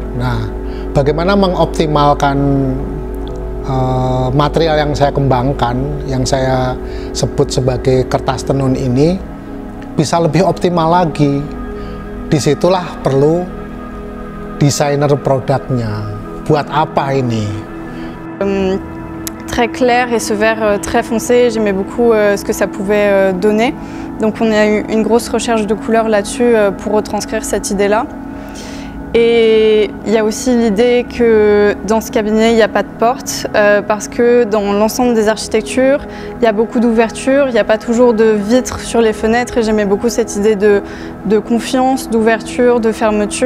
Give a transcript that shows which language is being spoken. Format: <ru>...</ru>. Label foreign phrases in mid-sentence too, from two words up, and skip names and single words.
<id>Nah, bagaimana mengoptimalkan material yang saya kembangkan, yang saya sebut sebagai kertas tenun ini, bisa lebih optimal lagi. Disitulah perlu desainer produknya. Buat apa ini?</id> <fr>Très clair et ce vert très foncé, j'aimais beaucoup ce que ça pouvait donner. Donc on a eu une grosse recherche de couleurs là-dessus pour retranscrire cette idée-là. Et il y a aussi l'idée que dans ce cabinet, il n'y a pas de porte, parce que dans l'ensemble des architectures, il y a beaucoup d'ouvertures, il n'y a pas toujours de vitres sur les fenêtres, et j'aimais beaucoup cette idée de confiance, d'ouverture, de fermeture.</fr>